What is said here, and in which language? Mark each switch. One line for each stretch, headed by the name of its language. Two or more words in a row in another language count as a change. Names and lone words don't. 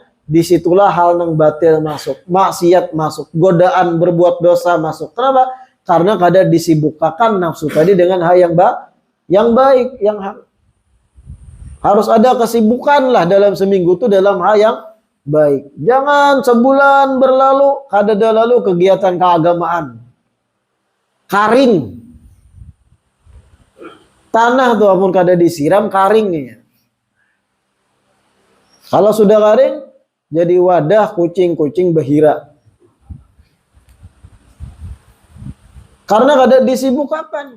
Indonesian: Disitulah hal yang batil masuk, maksiat masuk, godaan berbuat dosa masuk. Kenapa? Karena kada disibukkan nafsu tadi dengan hal yang baik, yang harus ada kesibukan lah dalam seminggu tuh dalam hal yang baik. Jangan sebulan berlalu kada ada lalu kegiatan keagamaan. Karing.
Banjar: Tanah tuh ampun kada disiram karingnya.
Indonesian: Kalau sudah kering jadi wadah kucing-kucing bahira. Karena kada disibukkan.